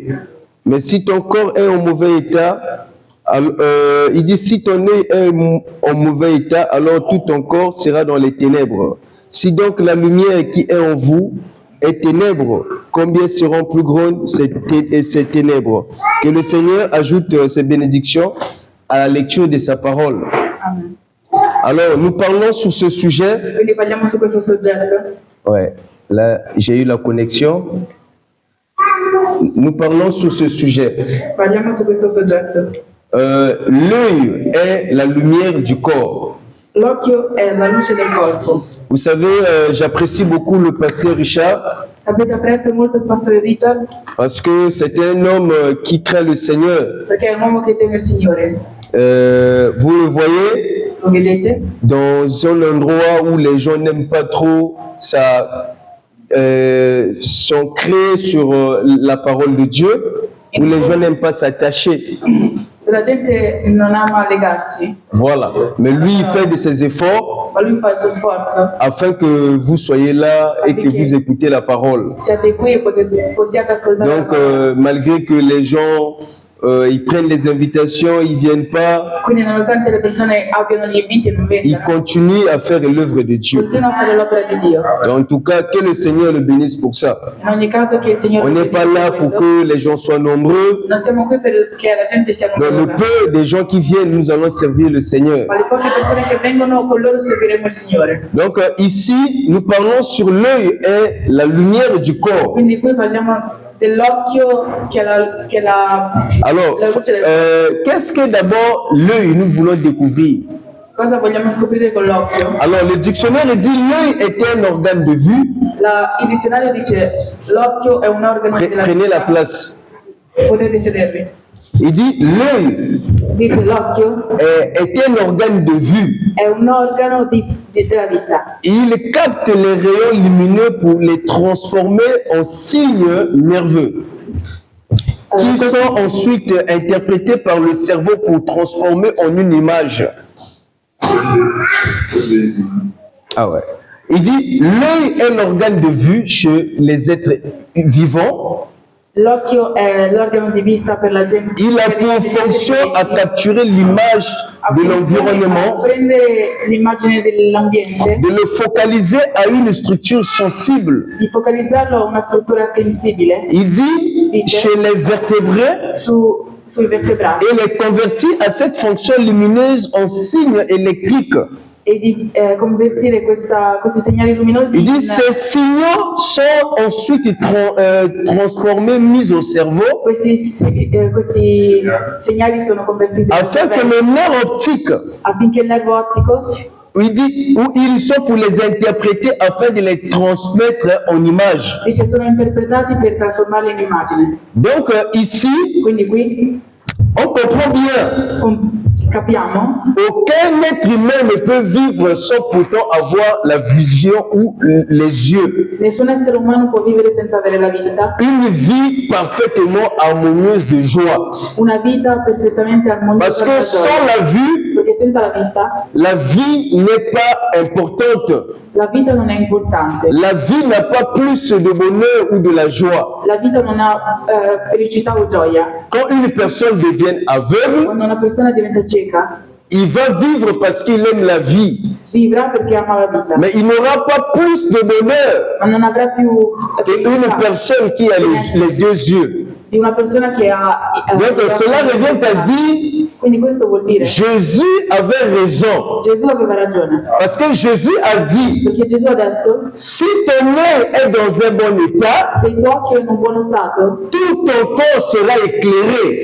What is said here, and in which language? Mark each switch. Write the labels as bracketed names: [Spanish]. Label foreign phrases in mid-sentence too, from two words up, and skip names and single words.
[French] Mais si ton corps est en mauvais état, il dit, si ton œil est en mauvais état, alors tout ton corps sera dans les ténèbres. Si donc la lumière qui est en vous est ténèbres, combien seront plus grandes ces ténèbres? Que le Seigneur ajoute ses bénédictions à la lecture de sa parole. Amen. Alors, nous parlons sur ce sujet. [Italian] Quindi parliamo su questo soggetto. [French] Ouais, là, j'ai eu la connexion. Nous parlons sur ce sujet. [Italian] Parliamo su questo soggetto. [French] L'œil est la lumière du corps. [Italian] L'occhio è la luce del corpo. [French] Vous savez, j'apprécie beaucoup le pasteur Richard [Italian] Sapete, apprezzo molto il pastore Richard [French] parce que c'est un homme qui craint le Seigneur. [Italian] perché è un uomo che teme il Signore. [French] Vous le voyez, [Italian] Lo vedete? [French] dans un endroit où les gens n'aiment pas trop ça, sont créés sur la parole de Dieu, où les gens n'aiment pas s'attacher. [Italian] La gente non ama legarsi, [French] Voilà. Mais lui, il fait de ses efforts [Italian] ma lui fa il suo sforzo. [French] afin que vous soyez là et que vous écoutez la parole. [Italian] Siate qui e possiate ascoltare la [French] Donc, [Italian] parola. [French] malgré que les gens, ils prennent les invitations, ils viennent pas, [Italian] Quindi nonostante le persone abbiano gli inviti e non [French] ils [Italian] vengano, [French] continuent à faire l'œuvre de Dieu. [Italian] continuano a fare l'opera di Dio. [French] En tout cas, que le Seigneur le bénisse pour ça. [Italian] In ogni caso che il Signore [French] On n'est pas là pour que les gens soient nombreux. [Italian] non siamo qui perché la gente sia [French] Dans le [Italian] numerosa, [French] peu des gens qui viennent, nous allons servir le Seigneur. [Italian] ma le poche persone che vengono con loro serviremo il Signore. [French] Donc ici, nous parlons sur l'œil et la lumière du corps. [Italian] Quindi qui parliamo dell'occhio che è la [French] Alors, [Italian] la luce del [French] qu'est-ce que d'abord l'œil nous voulons découvrir? [Italian] Cosa vogliamo scoprire con l'occhio? [French] Alors, le dictionnaire dit l'œil est un organe de vue. [Italian] Il dizionario dice l'occhio è un organo della [French] Prenez la [Italian] vista. [French] place. [Italian] Potete sedervi. [French] Il dit l'œil [Italian] Dice l'occhio [French] est un organe de vue. [Italian] è un organo della vista. [French] Il capte les rayons lumineux pour les transformer en signes nerveux, qui sont ensuite interprétés par le cerveau pour transformer en une image. Ah ouais. Il dit, l'œil est l'organe de vue chez les êtres vivants. [Italian] L'occhio è l'organo di vista per la gente. [French] Il a pour fonction à capturer l'image de l'environnement, [Italian] Prende l'immagine dell'ambiente, [French] de le focaliser à une structure sensible. [Italian] di focalizzarlo a una struttura sensibile [French] Il dit, chez les vertébrés, [Italian] sui vertebrati [French] et les convertit à cette fonction lumineuse en signe électrique. [Italian] e di convertire questi segnali luminosi [French] Il dit ces signaux sont ensuite transformés, mis au cerveau, [Italian] questi segnali sono convertiti nel [French] afin que [Italian] cervello, [French] le nerf optique, [Italian] affinché il nervo ottico [French] il dit, où ils sont pour les interpréter afin de les transmettre en image. [Italian] dice sono interpretati per trasformarli in immagine. [French] Donc ici, [Italian] Quindi qui [French] on comprend bien [Italian] capiamo, [French] aucun être humain ne peut vivre sans pourtant avoir la vision ou les yeux. [Italian] nessun essere umano può vivere senza avere la vista, [French] Une vie parfaitement harmonieuse de joie. [Italian] una vita perfettamente [French] Parce [Italian] armoniosa [French] que [Italian] e [French] sans la vue, [Italian] perché senza la vista [French] la vie n'est pas importante. [Italian] la vita non è importante, [French] La vie n'a pas plus de bonheur ou de la joie. [Italian] la vita non ha felicità o gioia. [French] Quand une personne devient aveugle, [Italian] Quando una persona diventa cieca, [French] il va vivre parce qu'il aime la vie. [Italian] vivrà perché ama la vita, [French] Mais il n'aura pas plus de bonheur [Italian] ma non avrà più [French] qu'une [Italian] felicità [French] personne qui a les deux yeux. [Italian] di una persona che ha [French] Donc cela revient à dire, [Italian] Quindi questo vuol dire [French] Jésus avait raison. [Italian] Gesù aveva ragione, [French] Parce que Jésus a dit, [Italian] perché Gesù ha detto: [French] si ton œil est dans un bon état, [Italian] se il tuo occhio è in un buono stato, [French] tout ton corps sera éclairé.